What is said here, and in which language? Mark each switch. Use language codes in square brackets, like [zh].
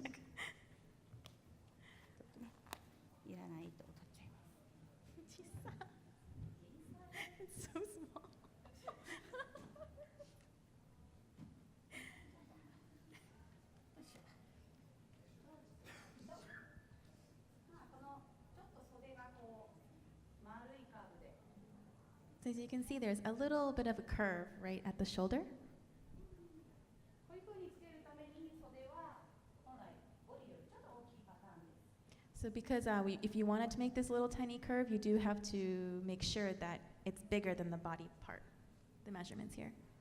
[ja] ちょっとね、いらない糸を取っちゃいます。 [en] It's so small. [ja] まあこのちょっと袖がこう丸いカーブで。 [en] So as you can see, there's a little bit of a curve right at the shoulder. [ja] こういう風につけるために袖は本来ボディよりちょっと大きいパターンです。 [en] So because if you wanted to make this little tiny curve, you do have to make sure that it's bigger than the body part, the measurements here.